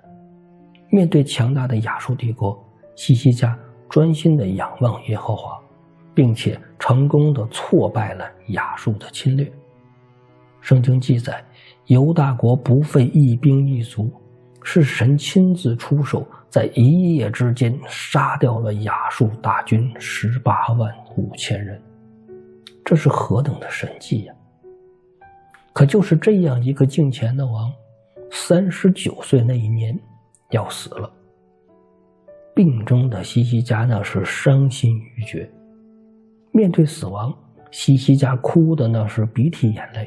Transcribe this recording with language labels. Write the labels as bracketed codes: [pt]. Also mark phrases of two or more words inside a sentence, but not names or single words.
[zh] 面對強大的亞述帝國，西西家專心地仰望耶和華，並且成功地挫敗了亞述的侵略。聖經記載，猶大國不費一兵一卒， 是神親自出手，在一夜之間殺掉了亞述大軍185000人，這是何等的神蹟呀！可就是這樣一個敬虔的王，39歲那一年要死了。病中的西西家那是傷心欲絕，面對死亡，西西家哭的那是鼻涕眼淚。